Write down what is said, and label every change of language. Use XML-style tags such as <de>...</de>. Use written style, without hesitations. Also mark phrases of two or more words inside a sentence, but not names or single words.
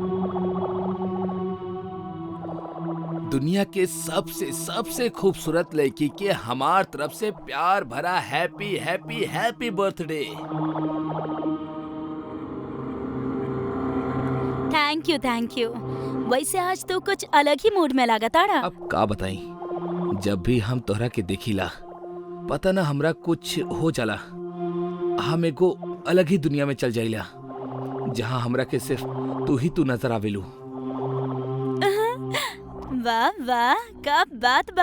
<bho>दुनिया के सबसे खूबसूरत लड़की के हमार तरफ से प्यार भरा</bho> <en>happy happy happy birthday. thank you.</en> <bho>वैसे आज तो कुछ अलग ही मूड में लगा ताड़ा। अब का बताई, जब भी हम तोहरा के देखिला पता ना हमरा कुछ हो जाला। हम एगो अलग ही दुनिया में चल जाइला, जहाँ हमरा के सिर्फ तू नजर आवेलू। वाह वाह, का बात बा।</bho>